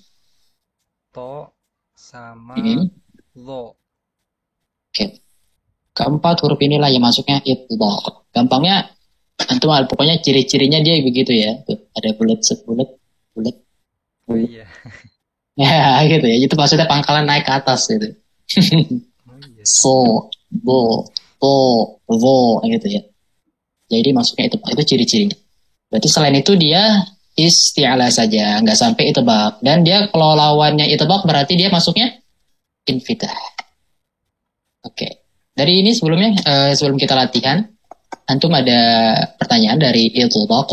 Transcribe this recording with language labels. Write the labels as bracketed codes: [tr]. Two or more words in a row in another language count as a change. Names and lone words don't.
[id] to sama lo. Oke. Keempat huruf inilah yang masuknya itbaq. Gampangnya antum pokoknya ciri-cirinya dia begitu ya. Tuh, ada bulat. Iya. Ya gitu ya. Itu maksudnya pangkalan naik ke atas gitu. Iya. So, bo, to, vo gitu ya. Jadi masuknya itu ciri-cirinya. Berarti selain itu dia isti'ala saja, nggak sampai itbaq. Dan dia kalau lawannya itbaq berarti dia masuknya infitah. Oke. Dari ini sebelum kita latihan, antum ada pertanyaan dari itbaq.